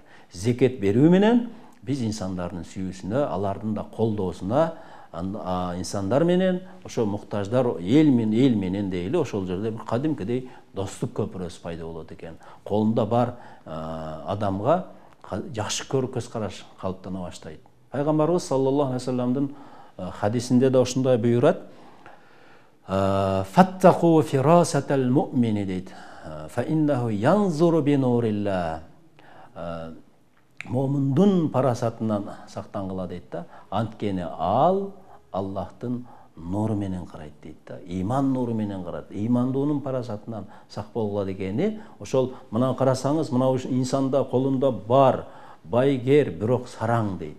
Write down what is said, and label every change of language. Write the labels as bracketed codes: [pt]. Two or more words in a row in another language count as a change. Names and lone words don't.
[ky] Зекет берүү менен биз инсандардын сүйүүсүнө, алардын да колдоосуна, инсандар менен ошо муктаждар эл менен дейли, ошол жерде бир кадимкидей достук көпүрөсү пайда болот экен. Колунда бар адамга жакшы көз караш калыптана баштайт. Пайгамбарыбыз [ar] صلى الله عليه وسلم [ky] хадисинде да ушундай буйрат: [ar] "فاتقوا فراسة المؤمن" дейт. "فإنه ينظر بنور الله." [ky] Момундун парасатынан сактангыла дейт да. Анткени ал Аллахтын нуру менен карайт дейт да. Иман нуру менен карайт. Имандуунун парасатынан сак болгула дегени, ошол мына карасаңыз, мына инсанда колунда бар байгер, бирок сараң дейт.